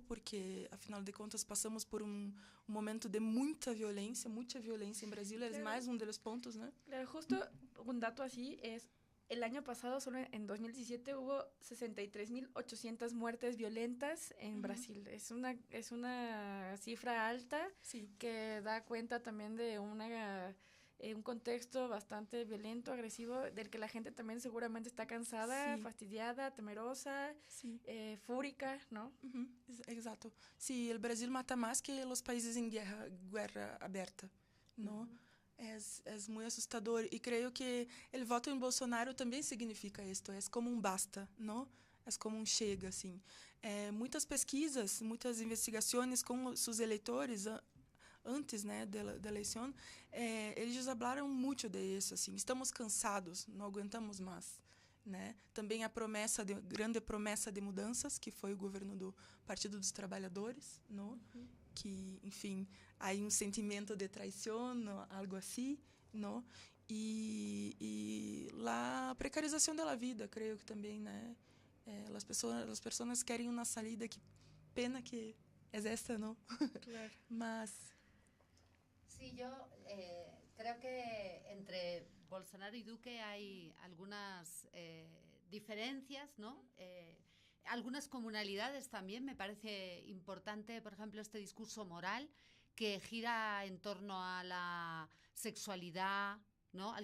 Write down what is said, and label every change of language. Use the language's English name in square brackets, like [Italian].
[Portuguese] Porque, afinal de contas, passamos por um momento de muita violência em Brasil, es mais dos pontos, ¿no? [Spanish] Claro, justo un dato así es, el año pasado, solo en 2017, hubo 63.800 muertes violentas en Brasil. Es una cifra alta que da cuenta también de un contexto bastante violento, agresivo, del que la gente también seguramente está cansada, fastidiada, temerosa, fúrica, ¿no? [Portuguese] Exato. [Spanish] Sí, el Brasil mata más que los países en guerra abierta, ¿no? Es muy assustador y creo que el voto en Bolsonaro también significa esto, es como un basta, ¿no? Es como un chega, assim. [Portuguese] Muitas pesquisas, muitas investigações com seus eleitores antes, né, da eleição, eles falaram muito disso, assim, estamos cansados, não aguentamos mais, né? Também a grande promessa de mudanças, que foi o governo do Partido dos Trabalhadores, não? Que, enfim, há um sentimento de traição, algo assim, não? E a precarização da vida, creio que também, né? As pessoas querem uma saída, que pena que é esta, não? Claro. Mas [Spanish] sí, yo creo que entre Bolsonaro y Duque hay algunas diferencias, ¿no? Algunas comunalidades también. Me parece importante, por ejemplo, este discurso moral que gira en torno a la sexualidad, ¿no?